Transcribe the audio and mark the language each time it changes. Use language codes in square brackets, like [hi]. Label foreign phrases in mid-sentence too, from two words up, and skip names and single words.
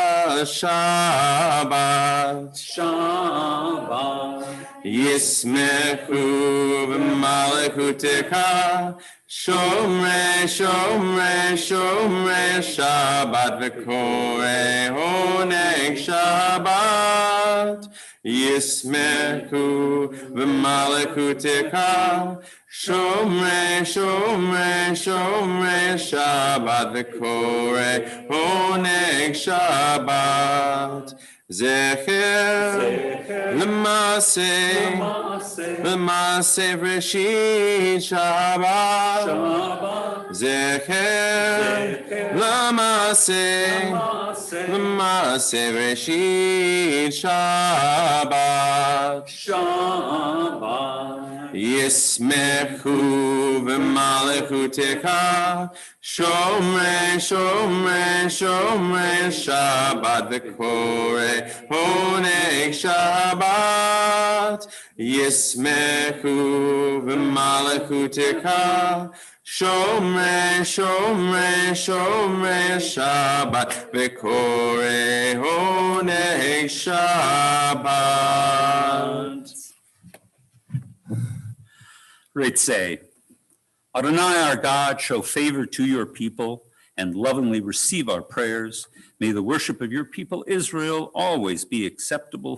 [he] שבת ישמחו במלכותך שומרי, שומרי, שומרי שבת וקוראי עונג שבת ישמחו במלכותך שומרי, שומרי, שומרי שבת וקוראי עונג שבת זכר למעשה בראשית שבת זכר למעשה בראשית שבת ישמחו במלכותך שומרי, שומרי, שומרי שבת וקוראי עונג שבת ישמחו במלכותך שומרי, שומרי, שומרי שבת וקוראי עונג שבת. [en] Great say, Adonai our God, show favor to your people and lovingly receive our prayers. May the worship of your people Israel always be acceptable.